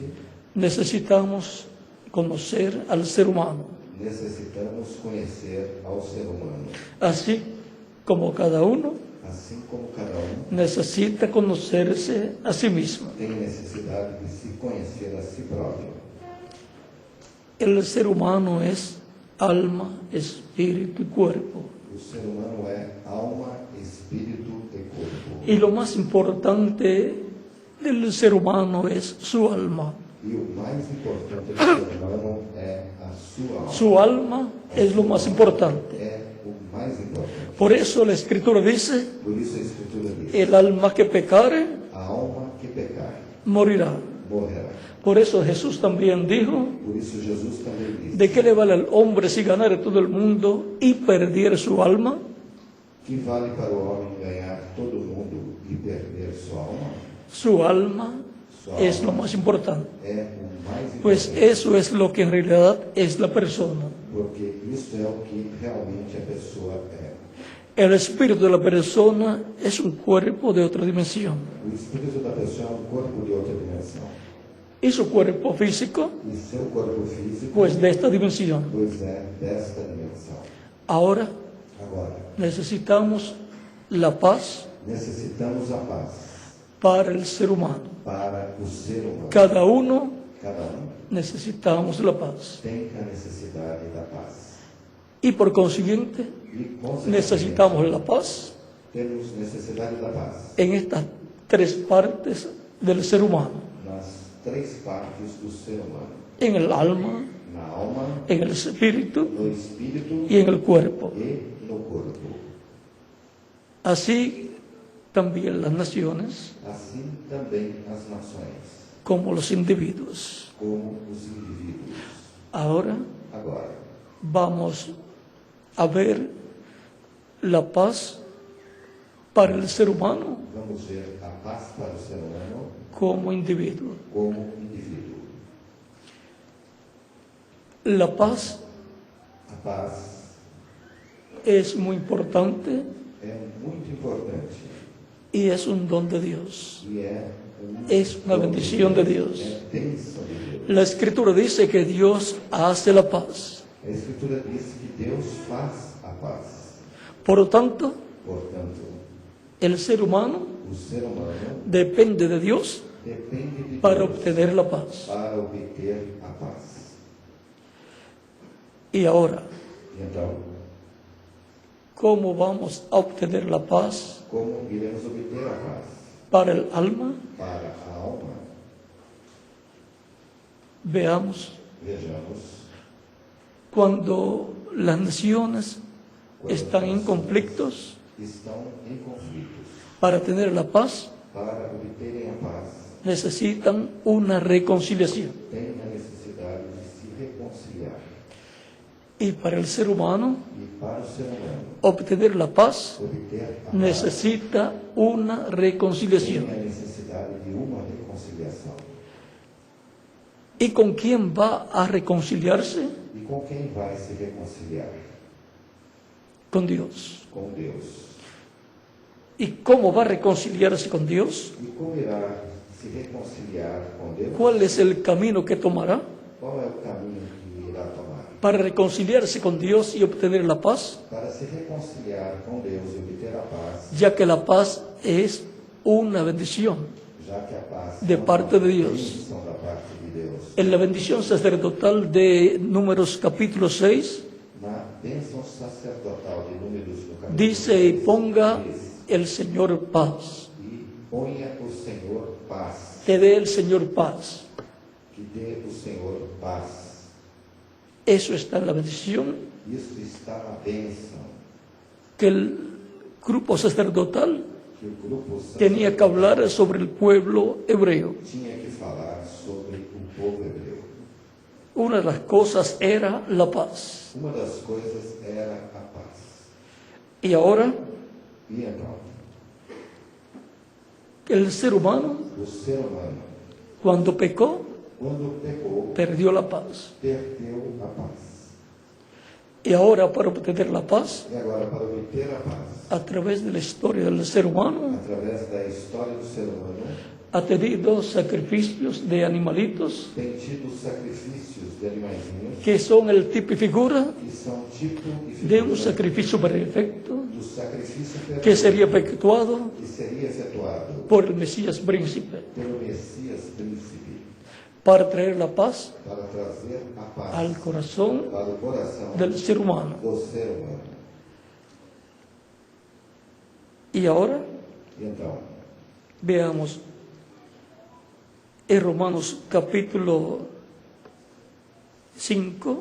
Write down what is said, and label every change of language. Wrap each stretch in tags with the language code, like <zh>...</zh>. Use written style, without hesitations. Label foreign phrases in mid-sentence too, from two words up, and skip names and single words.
<es>necesitamos conocer al ser humano,</es> <pt>necessitamos conhecer ao ser humano.</pt> <es>así como cada uno</es> <pt>Assim como cada</pt> <es>necesita conocerse a sí mismo.</es> <pt>tem necessidade de se conhecer a si próprio.</pt> <es>El ser humano es alma, espíritu y cuerpo.</es> <pt>O ser humano é alma, espírito e corpo.</pt> <es>Y lo más importante del ser humano es su alma.</es> <pt>E o mais importante do ser humano é a sua alma.</pt> <es>Su alma es lo más importante.</es> <pt>É o mais importante.</pt> <es>Por eso la Escritura dice:</es> <pt>Por isso a Escritura diz:</pt> <es>el alma que pecare</es> <pt>a alma que pecar</pt> <es>morirá.</es> <pt>morrerá.</pt> <es>Por eso Jesús también dijo:</es> <pt>Por isso Jesus também diz:</pt> <es>¿de qué le vale al hombre si ganare todo el mundo y perdiere su alma?</es> <pt>que vale para o homem ganhar todo o mundo e perder sua alma?</pt> <es>Su alma es lo más importante.</es> <pt>É o mais importante.</pt> <es>Pues eso es lo que en realidad es la persona.</es> <pt>Porque isso é o que realmente a pessoa é.</pt> <es>El espíritu de la persona es un cuerpo de otra dimensión.</es> <pt>O espírito da pessoa é um corpo de outra dimensão.</pt> <es>Y su cuerpo físico,</es> <pt>E seu corpo físico,</pt> <es>pues de esta dimensión.</es> <pt>pois é desta dimensão.</pt> <es>Ahora</es> <pt>Agora,</pt> <es>necesitamos la paz</es> <pt>necessitamos a paz</pt> <es>para el ser humano.</es> <pt>para o ser humano.</pt> <es>Cada uno</es> <pt>Cada</pt> <es>necesitamos la paz.</es> <pt>tem a necessidade da paz.</pt> <es>Y por consiguiente</es> <pt>E, consequentemente,</pt> <es>necesitamos la paz</es> <pt>temos necessidade da paz</pt> <es>en estas tres partes del ser humano:</es> <pt>nas três partes do ser humano:</pt> <es>en el alma,</es> <pt>na alma,</pt> <es>en el espíritu</es> <pt>no espírito</pt> <es>y en el cuerpo.</es> <pt>e no corpo.</pt> <es>Así también las naciones</es> <pt>Assim também as nações,</pt> <es>como los individuos.</es> <pt>como os indivíduos.</pt> <es>Ahora</es> <pt>Agora,</pt> <es>vamos a ver la paz para el ser humano</es> <pt>vamos ver a paz para o ser humano</pt> <es>como individuo.</es> <pt>como indivíduo.</pt> <es>La paz</es> <pt>A paz</pt> <es>es muy importante</es> <pt>é muito muito importante.</pt> <es>y es un don de Dios.</es> <pt>E</pt> <es>Es una bendición de Dios.</es> <pt>É bênção de Deus.</pt> <es>La Escritura dice que Dios hace la paz.</es> <pt>A Escritura diz que Deus faz a paz.</pt> <es>Por lo tanto,</es> <pt>Portanto,</pt> <es>el ser humano</es> <pt>o ser humano</pt> <es>depende de Dios</es> <pt>depende de</pt> <es>para</es> <pt>Deus</pt> <es>obtener la paz.</es> <pt>para obter a paz.</pt> <es>Y ahora,</es> <pt>E então,</pt> <es>¿cómo vamos a obtener la paz</es> <pt>como iremos obter a paz?</pt> <es>para el alma?</es> <pt>Para a alma,</pt> <es>Veamos,</es> <pt>vejamos,</pt> <es>cuando las naciones están en conflictos,</es> <pt>estão em conflitos.</pt> <es>para tener la paz</es> <pt>Para obterem a paz,</pt> <es>necesitan una reconciliación.</es> <pt>têm a necessidade de se reconciliar.</pt> <es>Y para el ser humano,</es> <pt>E para o ser humano,</pt> <es>obtener la paz</es> <pt>obter a paz,</pt> <es>necesita una</es> <pt>tem</pt> <es>reconciliación.</es> <pt>a necessidade de uma reconciliação.</pt> <es>¿Y con quién va a reconciliarse?</es> <pt>E com quem vai se reconciliar?</pt> <es>Con Dios.</es> <pt>Com Deus.</pt> <es>¿Y cómo va a reconciliarse con Dios?</es> <pt>E como irá se reconciliar com Deus?</pt> <es>¿Cuál es el camino que tomará</es> <pt>Qual é o caminho que irá tomar?</pt> <es>para reconciliarse con Dios y obtener la paz?</es> <pt>Para se reconciliar com Deus e obter a paz,</pt> <es>Ya que la paz es una bendición</es> <pt>já que a paz</pt> <es>de</es> <pt>é uma</pt> <es>parte de Dios.</es> <pt>bênção da parte de Deus.</pt> <es>En la bendición sacerdotal de Números capítulo 6,</es> <pt>Na bênção sacerdotal de Números no capítulo</pt> <es>dice, y</es> <pt>6,</pt> <es>ponga</es> <pt>diz,</pt> <es>el Señor paz,</es> <pt>e ponha o Senhor paz,</pt> <es>te dé el Señor paz.</es> <pt>que dê o Senhor paz.</pt> <es>Eso está en la bendición</es> <pt>Isso está na bênção</pt> <es>que el grupo sacerdotal</es> <pt>que o grupo</pt> <es>tenía que hablar sobre el pueblo hebreo.</es> <pt>tinha que falar sobre o povo hebreu.</pt> <es>Una de las cosas era la paz.</es> <pt>Uma das coisas era a paz.</pt> <es>Y ahora</es> <pt>E então,</pt> <es>el ser humano,</es> <pt>o ser humano,</pt> <es>cuando pecó,</es> <pt>quando pecou,</pt> <es>perdió la paz.</es> <pt>perdeu a paz.</pt> <es>Y ahora para obtener la paz,</es> <pt>E agora, para obter a paz,</pt> <es>a través de la historia del ser humano,</es> <pt>através da história do ser humano,</pt> <es>ha tenido sacrificios de animalitos</es> <pt>tem tido sacrifícios de animaizinhos</pt> <es>que son el tipo y figura</es> <pt>que são tipo e</pt> <es>de un</es> <pt>figura</pt> <es>sacrificio perfecto</es> <pt>do sacrifício</pt> <es>que</es> <pt>perfeito</pt> <es>sería efectuado</es> <pt>que seria efetuado</pt> <es>por el Mesías príncipe</es> <pt>pelo Messias príncipe</pt> <es>para traer la paz</es> <pt>para trazer a paz</pt> <es>al corazón</es> <pt>para o coração</pt> <es>del ser humano.</es> <pt>do ser humano.</pt> <es>Y ahora</es> <pt>E então,</pt> <es>veamos en Romanos capítulo 5,</es>